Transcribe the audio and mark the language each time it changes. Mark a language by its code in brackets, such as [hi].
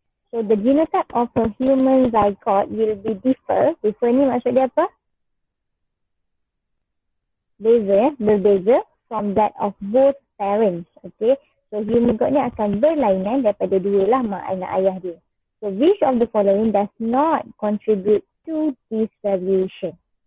[en] So the genotype of a human zygote will be differ. [ms] Differ ni maksud dia apa? Berbeza [en] from that of both parents. [ms] Okay, so human zygote ni akan berlainan daripada dua lah mak dan ayah dia. [en] So which of the following does not contribute to this variation?